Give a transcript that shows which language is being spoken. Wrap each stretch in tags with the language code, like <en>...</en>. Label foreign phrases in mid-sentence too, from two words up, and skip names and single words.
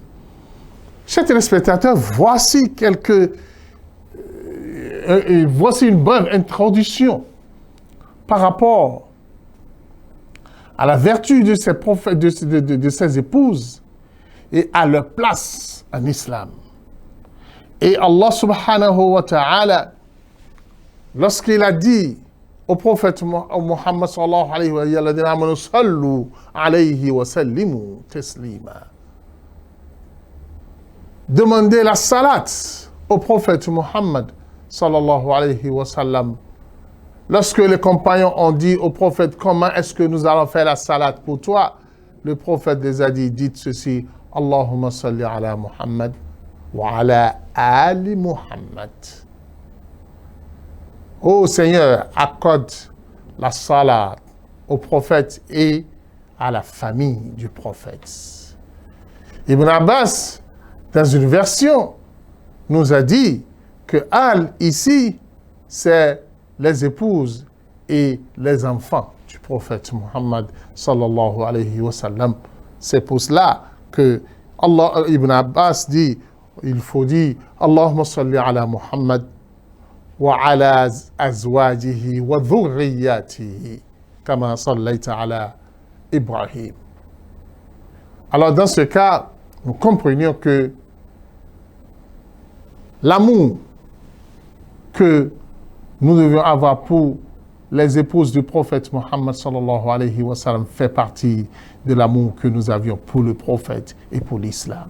<fr>Chers téléspectateurs, voici une bonne introduction par rapport à la vertu de ces prophètes, de ces épouses et à leur place en islam. Et</fr> <ar>الله سبحانه وتعالى,</ar> <fr>lorsqu'il a dit au prophète Muhammad</fr> <ar>صلى الله عليه وسلم, عليه وسلموا تسليما,</ar> <fr>demandez la salat au prophète Muhammad</fr> <ar>صلى الله عليه وسلم.</ar> <fr>Lorsque les compagnons ont dit au prophète, comment est-ce que nous allons faire la salat pour toi? Le prophète les a dit, dites ceci,</fr> <ar>اللهم صل على محمد وعلى آل محمد.</ar> <fr>Ô Seigneur, accorde la salat au prophète et à la famille du prophète. Ibn Abbas Dans une version, nous a dit que Al, ici, c'est les épouses et les enfants du prophète Muhammad</fr> <ar>صلى الله عليه وسلم.</ar> <fr>C'est pour cela que Allah, Ibn Abbas dit, il faut dire</fr> <ar>اللهم صل على محمد وعلى أزواجه وذريته كما صليت على إبراهيم.</ar> <fr>Alors dans ce cas, nous comprenions que l'amour que nous devions avoir pour les épouses du prophète Muhammad</fr> <ar>صلى الله عليه وسلم</ar> <fr>fait partie de l'amour que nous avions pour le prophète et pour l'islam.</fr>